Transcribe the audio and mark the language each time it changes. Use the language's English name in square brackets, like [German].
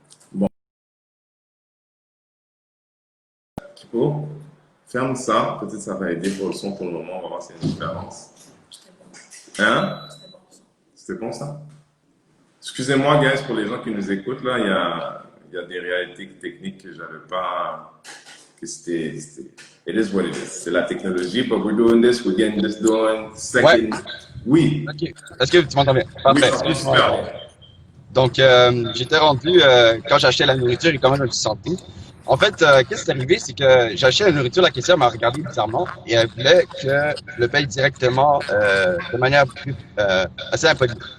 [French] Bon, Kiko, ferme ça. Peut-être ça va aider pour le son pour le moment. On va voir s'il y a une différence. Hein? C'était bon ça? Excusez-moi, guys, pour les gens qui nous écoutent, là, il y a des réalités techniques que j'avais pas. Que c'était. [English] It is what it is. [French] C'est la technologie, [English] but we're doing this, we're getting this done. [French] Ouais. Oui. OK. Est-ce que tu m'entends bien? Oui, Parfait. ça va Excuse-moi. super bien. Donc, j'étais rendu, quand j'achetais la nourriture, et quand même, je me suis senti. En fait, qu'est-ce qui est arrivé, c'est que j'achetais la nourriture, la caissière m'a regardé bizarrement et elle voulait que je le paye directement de manière plus, assez impolie.